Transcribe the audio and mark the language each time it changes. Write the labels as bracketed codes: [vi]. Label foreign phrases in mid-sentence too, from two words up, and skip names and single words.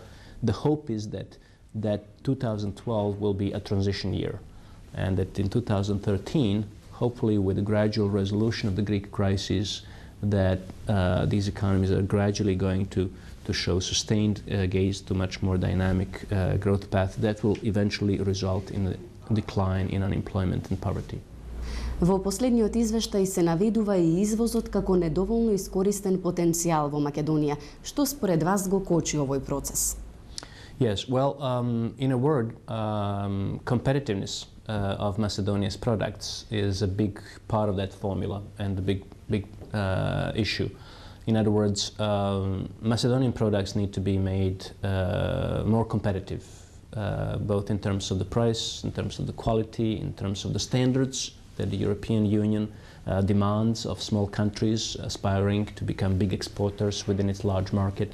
[en] The hope is that 2012 will be a transition year, and that in 2013, hopefully with the gradual resolution of the Greek crisis, that these economies are gradually going to show sustained gaze to much more dynamic growth path that will eventually result in a decline in unemployment and poverty. [mk] Во последниот извештај се наведува и извозот како недоволно искористен потенцијал во Македонија. Што според вас го кочи овој процес? [en] Yes, well, in a word, competitiveness of Macedonia's products is a big part of that formula and a big issue. In other words, Macedonian products need to be made more competitive, both in terms of the price, in terms of the quality, in terms of the standards that the European Union demands of small countries aspiring to become big exporters within its large market.